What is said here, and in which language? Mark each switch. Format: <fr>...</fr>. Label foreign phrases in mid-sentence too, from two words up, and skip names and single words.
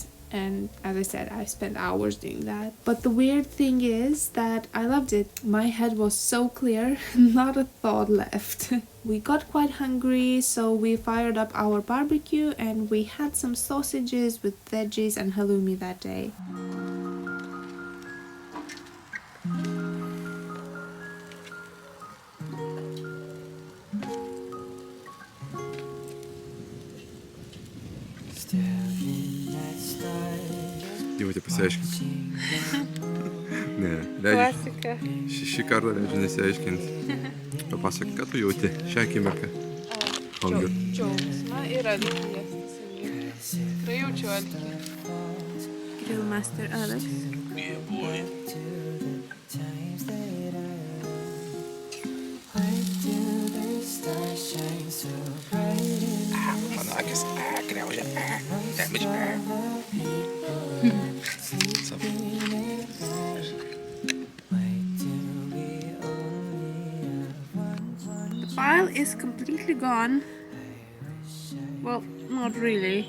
<en>And as I said, I spent hours doing that. But the weird thing is that I loved it. My head was so clear, not a thought left. We got quite hungry, so we fired up our barbecue and we had some sausages with veggies and halloumi that day.</en> <lt>Jau pasiaiškinti. Ne, Klasika. Šį kartą leidžiu nesiaiškinti. Papasak, ką tu jauti šią akimirką? Džiaugsmą ir alkį. Tikrai jaučiu alkį. Grillmaster Alex.</lt> <en>Yeah, boy.</en> <lt>Mano akis, griaužia, damage.</lt> <en>The pile is completely gone. Well, not really.</en>